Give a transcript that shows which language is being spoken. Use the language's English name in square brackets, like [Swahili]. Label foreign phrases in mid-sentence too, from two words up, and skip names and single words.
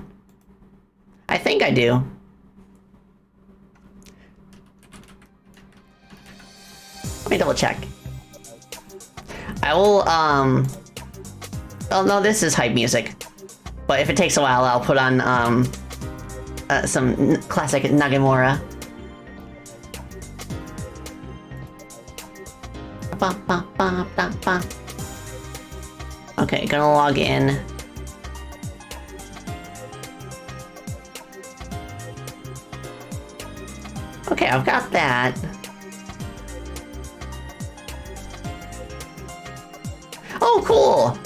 [English] I think I do. Let me double check. I will, oh no, this is hype music. But if it takes a while, I'll put on, some classic Nagamura. Ba, ba, ba, ba, ba. Okay, gonna log in. Okay, I've got that. Oh, cool!